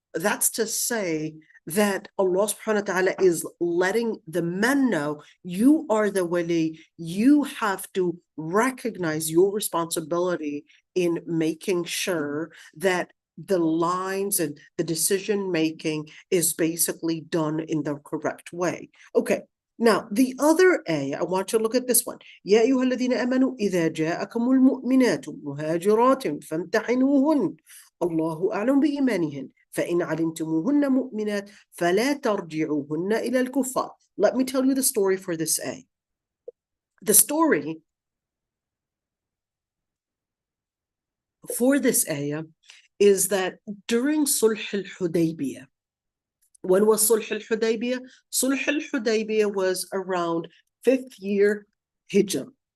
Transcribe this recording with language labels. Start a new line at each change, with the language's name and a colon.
English: That's to say that Allah subhanahu wa ta'ala is letting the men know, you are the wali, you have to recognize your responsibility in making sure that the lines and the decision making is basically done in the correct way. Okay, now the other ayah, I want you to look at this one.
Arabic: يا أيها الذين آمنوا إذا جاءكم المؤمنات مهاجرات فامتحنوهن الله أعلم بإيمانهن فإن علمتموهن مؤمنات فلا ترجعوهن إلى الكفار.
English: Let me tell you the story for this ayah. The story for this ayah is that during Sulh al-Hudaybiyah, when was Sulh al-Hudaybiyah? Sulh al-Hudaybiyah was around 5th year Hijrah.